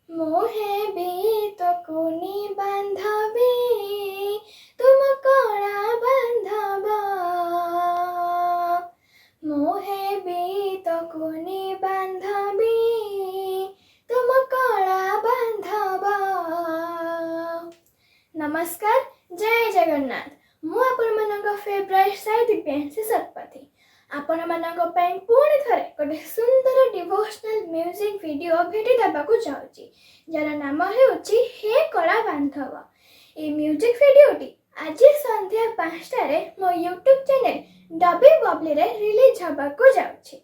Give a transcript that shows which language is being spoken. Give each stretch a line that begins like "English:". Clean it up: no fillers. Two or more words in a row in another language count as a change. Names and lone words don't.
Odia: ମୋହେ ଭି ତ କୋନି ବାନ୍ଧବି ତୁମ କଣା ବାନ୍ଧବା ମୋହେ ଭି ତ କୋନି ବାନ୍ଧବି ତୁମ କଣା ବାନ୍ଧବା। ନମସ୍କାର, ଜୟ ଜଗନ୍ନାଥ। ମୁଁ ଆପଣ ମାନଙ୍କ ଫେଭରେଟ ସାଇ ଦିବ୍ୟାଂଶୀ ଶତପଥୀ ଆପଣ ମାନଙ୍କ ପାଇଁ ପୁଣି ଥରେ ଗୋଟେ ସୁନ୍ଦର
English: devotional music video
Odia: ଭେଟି ଦେବାକୁ ଚାହୁଁଛି ଯାର ନାମ ହେଉଛି ହେ କଳା ବାନ୍ଧବ। ଏ
English: music videoti
Odia: ଆଜି ସନ୍ଧ୍ୟା 5 ରେ ମୋ
English: YouTube channel
Odia: ଡବି ବବଲି ରେ ରିଲିଜ ହେବାକୁ ଯାଉଛି।